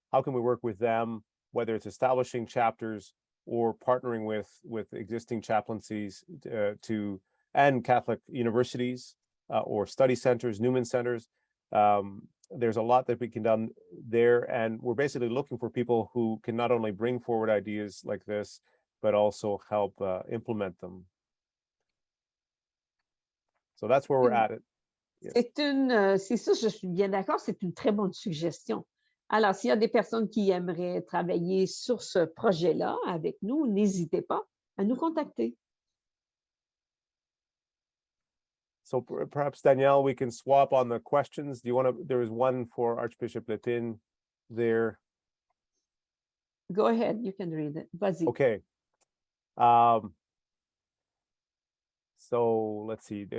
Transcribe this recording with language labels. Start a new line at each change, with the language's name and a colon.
English: How can we work with them, whether it's establishing chapters or partnering with existing chaplaincies and Catholic universities or study centers, Newman centers? There's a lot that we can do there, and we're basically looking for people who can not only bring forward ideas like this, but also help implement them. So that's where we're at it. Yes.
French: C'est ça, je suis bien d'accord, c'est une très bonne suggestion. Alors, s'il y a des personnes qui aimeraient travailler sur ce projet-là avec nous, n'hésitez pas à nous contacter.
English: So perhaps, Danielle, we can swap on the questions. Do you want to, there was one for Archbishop Letin there. Go ahead, you can read it.
French: Vas-y.
English: Okay. So let's see.